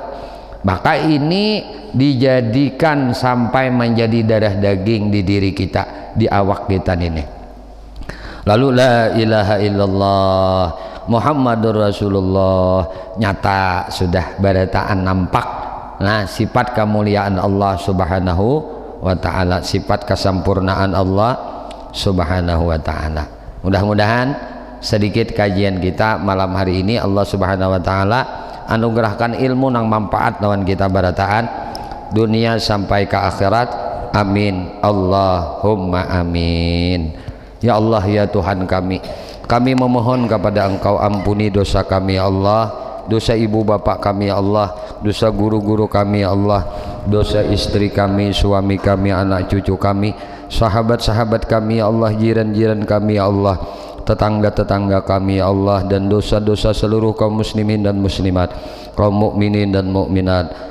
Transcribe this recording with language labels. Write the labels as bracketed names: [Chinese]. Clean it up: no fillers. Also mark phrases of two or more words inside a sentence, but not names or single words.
[Indonesian] Maka ini dijadikan sampai menjadi darah daging di diri kita, di awak kita ini. [Banjar] Lalu [Arabic] لا إله إلا الله محمد رسول الله [Banjar] nyata sudah berataan nampak. [Indonesian] Nah sifat kemuliaan Allah [Arabic] سبحانه وتعالى, [Indonesian] sifat kesempurnaan Allah [Arabic] سبحانه وتعالى. [Banjar] Mudah-mudahan sedikit kajian kita malam hari ini Allah [Arabic] سبحانه وتعالى [Banjar] anugerahkan ilmu nang manfaat lawan kita barataan dunia sampai ke akhirat. [Arabic] آمين اللهم آمين. [Indonesian] Ya Allah ya Tuhan kami memohon kepada Engkau ampuni dosa kami ya Allah, dosa ibu bapak kami ya Allah, dosa guru-guru kami ya Allah, dosa istri kami, suami kami, anak cucu kami, sahabat-sahabat kami ya Allah, jiran-jiran kami ya Allah, tetangga-tetangga kami ya Allah, dan dosa-dosa seluruh kaum muslimin dan muslimat, kaum mukminin dan mukminat.